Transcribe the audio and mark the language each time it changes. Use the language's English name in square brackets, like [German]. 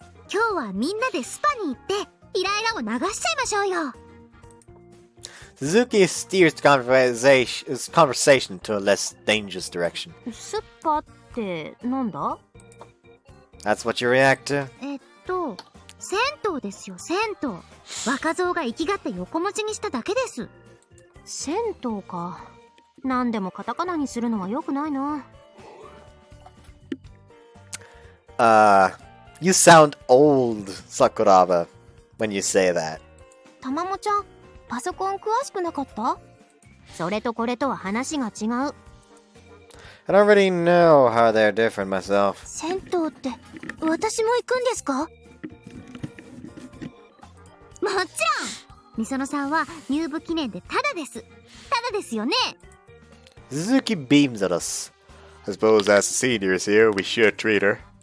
[Japanese] 今日はみんなでスパに行ってイライラを流しちゃいましょうよ。 [English] Suzuki steers the conversation to a less dangerous direction. [Japanese] スパってなんだ？ [English] That's what you react to? [Japanese] 銭湯ですよ、銭湯。若造が生きがって横持ちにしただけです。銭湯か。何でもカタカナにするのは良くないな。 [English] You sound old, Sakuraba, when you say that. [Japanese] たまもちゃん、パソコン詳しくなかった？それとこれとは話が違う。 [English] I don't really know how they're different myself. [Japanese] 銭湯って私も行くんですか？もちろん。みそのさんは入部記念でタダです。タダですよね。 [English] Suzuki beams at us. I suppose as the seniors here, we should treat her.